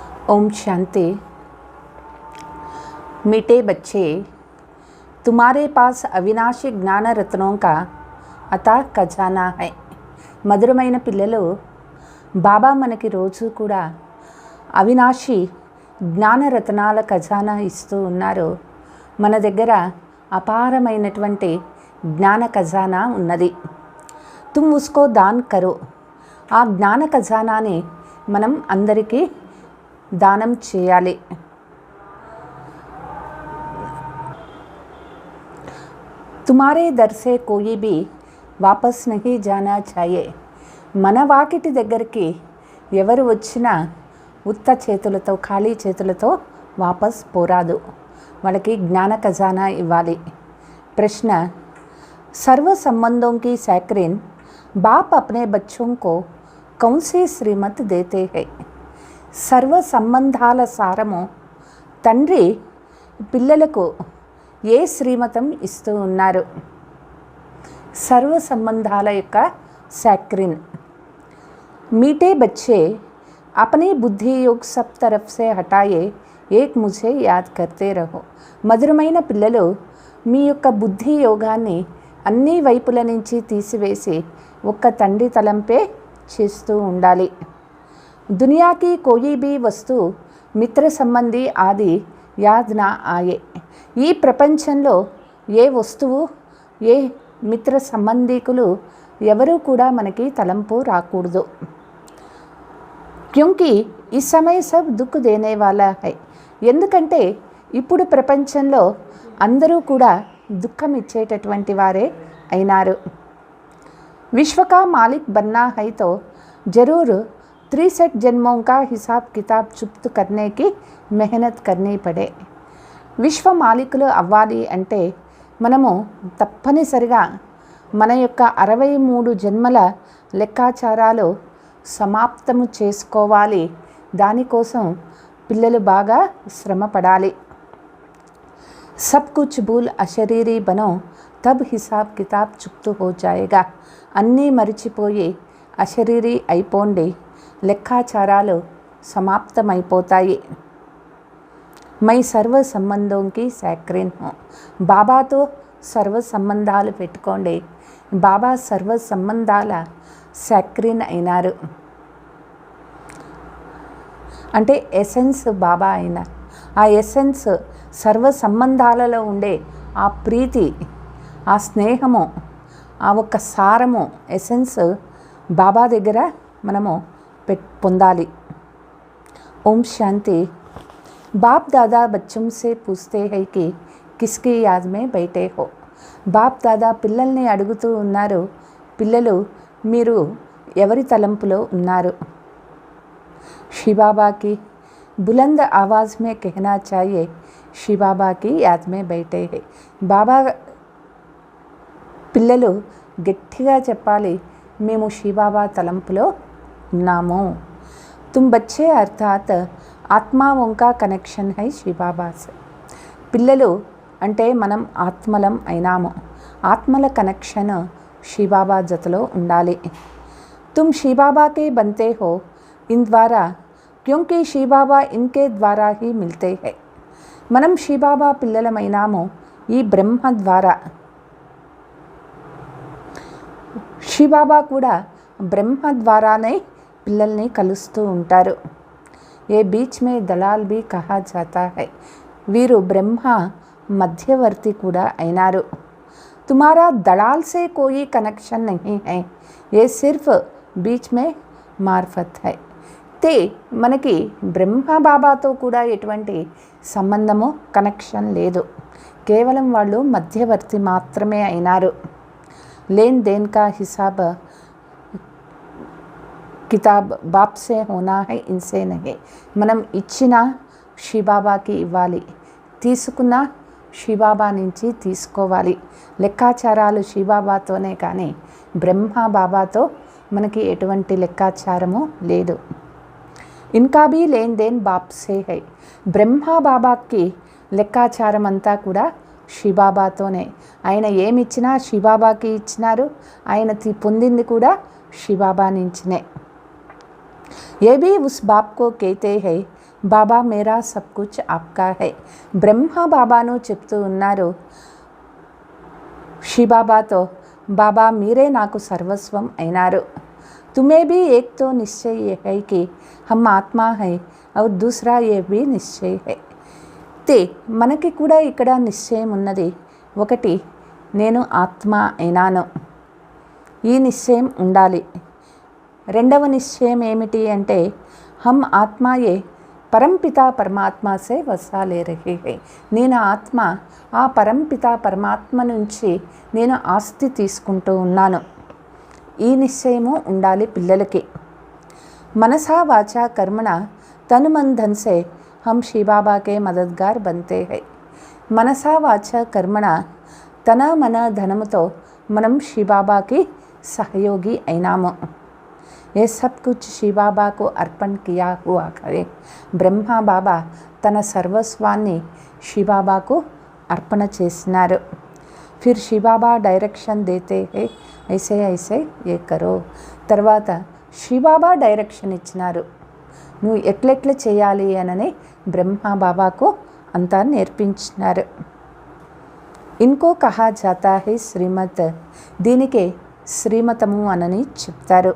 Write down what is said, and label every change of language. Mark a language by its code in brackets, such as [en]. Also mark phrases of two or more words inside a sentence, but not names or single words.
[hi] ओम शांति। मीठे बच्चे, तुम्हारे पास अविनाशी ज्ञान रत्नों का अथाह खजाना है। [te] మధురమైన పిల్లలు, బాబా మనకి రోజు కూడా అవినాశి జ్ఞానరత్నాల ఖజానా ఇస్తూ ఉన్నారు. మన దగ్గర అపారమైనటువంటి జ్ఞాన ఖజానా ఉన్నది. [hi] तुम उसको दान करो. [te] ఆ జ్ఞాన ఖజానాని మనం అందరికీ దానం చేయాలి. [hi] तुम्हारे दर से कोई भी वापस नहीं जाना चाहिए. [te] మన వాకిటి దగ్గరికి ఎవరు వచ్చినా ఉత్త చేతులతో, ఖాళీ చేతులతో వాపస్ పోరాదు. వాళ్ళకి జ్ఞాన ఖజానా ఇవ్వాలి. [hi] ప్రశ్న, सर्व संबंधों की सैक्रिन बाप अपने बच्चों को कौन सी श्रीमत देते हैं? [te] సర్వ సంబంధాల సారము తండ్రి పిల్లలకు ఏ శ్రీమతం ఇస్తూ ఉన్నారు? సర్వ సంబంధాల యొక్క सैक्रिन। [hi] मीठे बच्चे, अपनी बुद्धि योग सब तरफ से हटाए, एक मुझे याद करते रहो. [te] మధురమైన పిల్లలు, మీ యొక్క బుద్ధి యోగాన్ని అన్ని వైపుల నుంచి తీసివేసి ఒక్క తండ్రి తలంపే చేస్తూ ఉండాలి. [hi] दुनिया की कोई भी वस्तु मित्र संबंधी आदि याद ना आए. [te] ఈ ప్రపంచంలో ఏ వస్తువు, ఏ మిత్ర సంబంధికులు ఎవరూ కూడా మనకి తలంపు రాకూడదు. [hi] क्योंकि इस समय सब दुःख देने वाला है. [te] ఎందుకంటే ఇప్పుడు ప్రపంచంలో అందరూ కూడా దుఃఖం ఇచ్చేటటువంటి వారే అయినారు. [hi] विश्व का मालिक बनना है तो ज़रूर 63 जन्मों का हिसाब किताब चुप्त करने की मेहनत करनी पड़े. [te] విశ్వ మాలికులు అవ్వాలి అంటే మనము తప్పనిసరిగా మన యొక్క 63 జన్మల లెక్కాచారాలు సమాప్తము చేసుకోవాలి. దానికోసం పిల్లలు బాగా శ్రమ పడాలి. [hi] सब कुछ भूल अशरीरी बनो तब हिसाब किताब चुप्तू हो जाएगा. [te] అన్నీ మరిచిపోయి అశరీరీ అయిపోండి, లెక్కాచారాలు సమాప్తమైపోతాయి. [hi] मैं सर्व संबंधों की सैक्रिन हूँ. [te] బాబాతో సర్వ సంబంధాలు పెట్టుకోండి. బాబా సర్వ సంబంధాల సైక్రిన్ అయినారు. అంటే ఎసెన్స్ బాబా అయినారు. ఆ ఎసెన్స్ సర్వ సంబంధాలలో ఉండే ఆ ప్రీతి, ఆ స్నేహము, ఆ ఒక్క సారము, ఎసెన్స్ బాబా దగ్గర మనము పొందాలి. ఓం శాంతి. [hi] बापदादा बच्चों से పూछते हैं कि किसकी याद में बैठे हो. [te] బాప్ దాదా పిల్లల్ని అడుగుతూ ఉన్నారు, పిల్లలు మీరు ఎవరి తలంపులో ఉన్నారు? [hi] शिवबाबा की बुलंद आवाज़ में कहना चाहिए, शिवबाबा की याद में बैठे हैं. [te] బాబా పిల్లలు గట్టిగా చెప్పాలి, మేము శివబాబా తలంపులో ఉన్నాము. [hi] तुम बच्चे अर्थात् ఆత్మాओं का कनेक्शन है शिवबाबा से. [te] పిల్లలు అంటే మనం ఆత్మలం అయినాము. ఆత్మల కనెక్షన్ శివబాబా జతలో ఉండాలి. [hi] तुम शिवबाबा के बनते हो इन द्वारा, क्योंकि शिवबाबा इनके द्वारा ही मिलते हैं. [te] మనం శివబాబా పిల్లలమైనాము ఈ బ్రహ్మ ద్వారా. శివబాబా కూడా బ్రహ్మ ద్వారానే పిల్లల్ని కలుస్తూ ఉంటారు. [hi] ये बीच में दलाल भी कहा जाता है. [te] వీరు బ్రహ్మ మధ్యవర్తి కూడా అయినారు. [hi] तुम्हारा दलाल से कोई कनेक्शन नहीं है, ये सिर्फ बीच में मार्फ़त है. [te] తే మనకి బ్రహ్మ బాబాతో కూడా ఎటువంటి సంబంధము, కనెక్షన్ లేదు. కేవలం వాళ్ళు మధ్యవర్తి మాత్రమే అయినారు. [hi] लेन देन का हिसाब किताब बाप से होना है, इनसे नहीं. [te] మనం ఇచ్చిన శివబాబాకి ఇవ్వాలి, తీసుకున్న శివబాబా నుంచి తీసుకోవాలి. లెక్కాచారాలు శివబాబాతోనే కానీ బ్రహ్మ బాబాతో మనకి ఎటువంటి లెక్కాచారము లేదు. [hi] इनका भी लेन देन बाप से है. [te] బ్రహ్మ బాబాకి లెక్కాచారం అంతా కూడా శివబాబాతోనే. ఆయన ఏమిచ్చినా శివబాబాకి ఇచ్చినారు. ఆయన పొందింది కూడా శివబాబా నుంచినే. [hi] ये भी उस बाप को कहते हैं, बाबा मेरा सब कुछ आपका है. [te] బ్రహ్మ బాబాను చెప్తూ ఉన్నారు శివబాబాతో, బాబా మీరే నాకు సర్వస్వం అయినారు. [hi] तुम्हें भी एक तो निश्चय ये है कि हम आत्मा है और दूसरा ये भी निश्चय है. [te] ते మనకి కూడా ఇక్కడ నిశ్చయం ఉన్నది. ఒకటి, నేను ఆత్మ అయినాను, ఈ నిశ్చయం ఉండాలి. రెండవ నిశ్చయం ఏమిటి అంటే, [hi] हम आत्माएँ परमपिता परमात्मा से वसा ले रहे हैं. [te] నేను ఆత్మ, ఆ పరంపిత పరమాత్మ నుంచి నేను ఆస్తి తీసుకుంటూ ఉన్నాను. ఈ నిశ్చయము ఉండాలి పిల్లలకి. [hi] मनसा वाचा कर्मणा तन मन धन से हम शिवबाबा के मददगार बनते हैं. [te] మనసా వాచా కర్మణ తన మన ధనముతో మనం శివబాబాకి సహయోగి అయినాము. [hi] ये सब कुछ शिवबाबा को अर्पण किया हुआ है. [te] బ్రహ్మ బాబా తన సర్వస్వాన్ని శివబాబాకు అర్పణ చేసినారు. [hi] फिर शिवबाबा डायरेक्शन देते हैं, ऐसे ऐसे ये करो. [te] తర్వాత శివబాబా డైరెక్షన్ ఇచ్చినారు, నువ్వు ఎట్లెట్ల చేయాలి అనని బ్రహ్మ బాబాకు అంతా నేర్పించినారు. [hi] इनको कहा जाता है श्रीमत. [te] దీనికే శ్రీమతము అనని చెప్తారు.